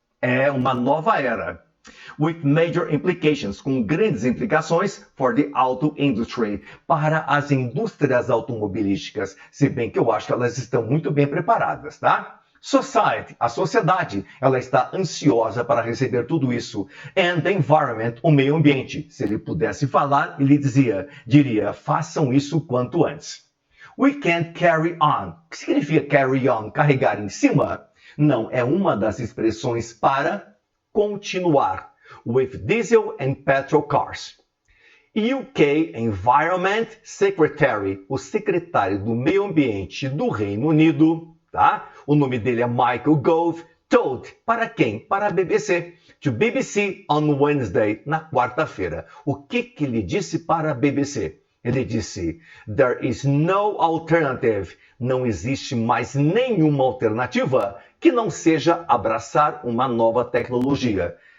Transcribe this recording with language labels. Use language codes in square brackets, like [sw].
[pt] É uma nova era. [en] With major implications, [pt] com grandes implicações [en] for the auto industry, [pt] para as indústrias automobilísticas, se bem que eu acho que elas estão muito bem preparadas, tá? Society, a sociedade, ela está ansiosa para receber tudo isso. [en] And the environment, [pt] o meio ambiente. Se ele pudesse falar, ele diria, façam isso quanto antes. [en] We can't carry on. [pt] O que significa [en] carry on? [pt] Carregar em cima? Não, é uma das expressões para continuar. [en] With diesel and petrol cars. UK Environment Secretary, [pt] o secretário do meio ambiente do Reino Unido, tá? O nome dele é Michael Gove, told, para quem? Para a BBC, [en] to BBC on Wednesday, [pt] na quarta-feira. O que ele disse para a BBC? Ele disse, [en] there is no alternative, [pt] não existe mais nenhuma alternativa que não seja abraçar uma nova tecnologia.